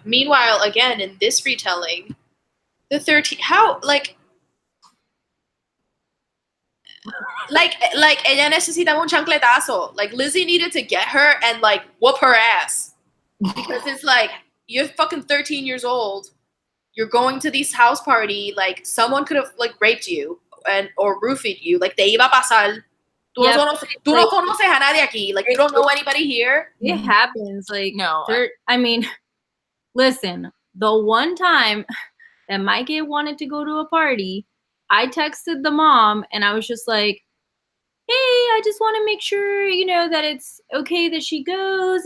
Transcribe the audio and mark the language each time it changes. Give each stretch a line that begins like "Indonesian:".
English: Meanwhile, again, in this retelling, the 13 how like
Spanish: ella necesitaba un chancletazo.
English: Like Lizzie needed to get her and like whoop her ass. Because it's like you're fucking 13 years old. You're going to this house party. Like someone could have like raped you or roofied you. Like
Spanish: te iba a pasar. Tú no conoces a nadie aquí.
English: Like you don't know anybody here. It happens. Like No. I mean, listen. The one time that Mike wanted to go to a party, I texted the mom and I was just like, hey, I just want to make sure, that it's okay that she goes.